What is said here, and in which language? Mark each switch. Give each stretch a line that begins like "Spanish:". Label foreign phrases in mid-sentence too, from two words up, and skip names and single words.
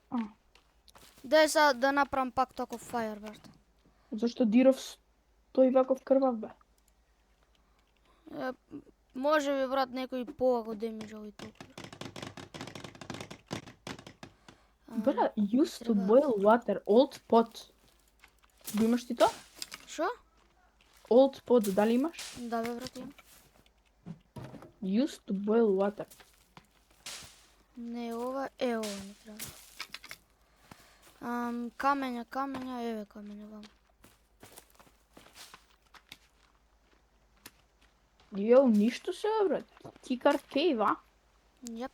Macedonian: Дај сега да направам пак таков фајер, брат. Зашто Диров стои ваков крвав, бе. Може би, брат, некој повако демиџа и толку. Брат,
English: used to
Macedonian: треба-
English: boil water, old pot.
Macedonian: Го имаш ти тоа? Шо?
English: Old pot,
Macedonian: дали имаш? Да, бе, брат, имам.
English: Used to boil water.
Macedonian: Не, ова ми треба. Камења, еве камења, вам. Јо, ништо се, брат. Кикард кейв, а? Јап.